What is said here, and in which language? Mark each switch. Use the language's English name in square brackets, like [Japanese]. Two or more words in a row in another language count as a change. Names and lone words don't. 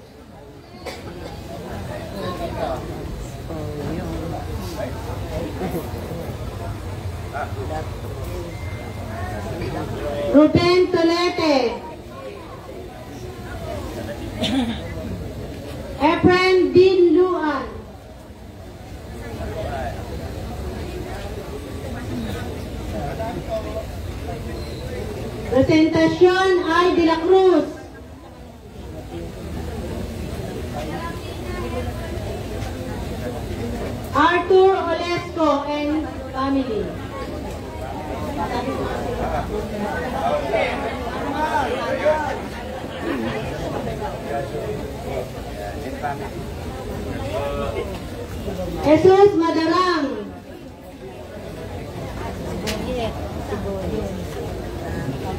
[English] Ruben Tolete. Efren Din Luan. Presentación ay de la Cruz. Arthur Olesco and family. Jesus Madarang.